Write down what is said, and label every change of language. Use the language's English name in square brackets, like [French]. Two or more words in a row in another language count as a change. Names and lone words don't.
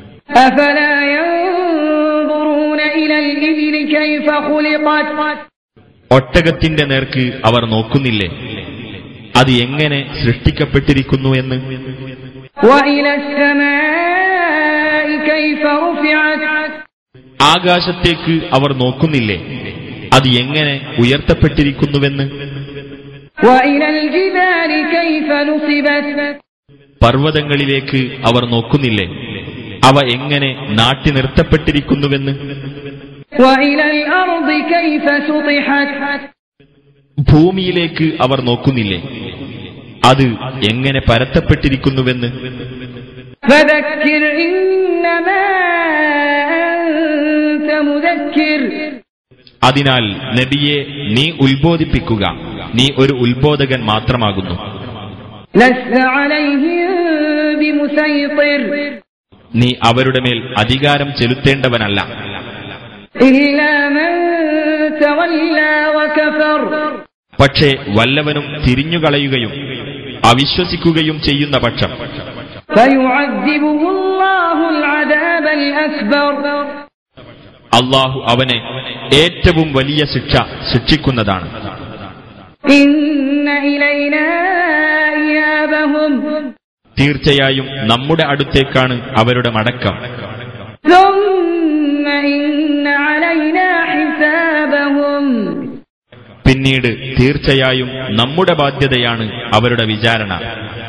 [Arabic] أفلا ينظرون إلى الإبل كيف خلقت [Malayalam] ഒട്ടകത്തിന്റെ നേർക്ക് അവർ നോക്കുന്നില്ലേ, അത് എങ്ങനെ സൃഷ്ടിക്കപ്പെട്ടിരിക്കുന്നു എന്ന്. [Arabic] وإلى السماء كيف رفعت [Malayalam] ആകാശത്തേക്ക് അവർ നോക്കുന്നില്ലേ, അത് എങ്ങനെ ഉയർത്തപ്പെട്ടിരിക്കുന്നുവെന്ന്. [Arabic] وإلى الجبال كيف نصبت [Malayalam] പർവ്വതങ്ങളിലേക്ക് അവർ നോക്കുന്നില്ലേ, അവ എങ്ങനെ നാട്ടി നിർത്തപ്പെട്ടിരിക്കുന്നുവെന്ന്. [Arabic] وإلى الأرض كيف سطحت [Malayalam] ഭൂമിയിലേക്ക് അവർ നോക്കുന്നില്ലേ, അത് എങ്ങനെ പരത്തപ്പെട്ടിരിക്കുന്നുവെന്ന്. [Arabic] فذكر إنما أنت مذكر [Malayalam] അതിനാൽ നബിയെ നീ ഉത്ബോധിപ്പിക്കുക, നീ ഒരു ഉത്ബോധകൻ മാത്രമാകുന്നു. [Arabic] لست عليهم بمسيطر [Malayalam] നീ അവരുടെ മേൽ അധികാരം ചെലുത്തേണ്ടവനല്ല. [Arabic] إلا من تولى وكفر [Malayalam] പക്ഷേ വല്ലവനും തിരിഞ്ഞുകളയുകയും അവിശ്വസിക്കുകയും ചെയ്യുന്ന പക്ഷം [Arabic] فيعذبه الله العذاب الأكبر [Malayalam] അള്ളാഹു അവനെ ഏറ്റവും വലിയ ശിക്ഷ ശിക്ഷിക്കുന്നതാണ്. [Arabic] إن إلينا إيابهم [Malayalam] തീർച്ചയായും നമ്മുടെ അടുത്തേക്കാണ് അവരുടെ മടക്കം. [Arabic] ثم إن علينا حسابهم [Malayalam] പിന്നീട് തീർച്ചയായും നമ്മുടെ ബാധ്യതയാണ് അവരുടെ വിചാരണ.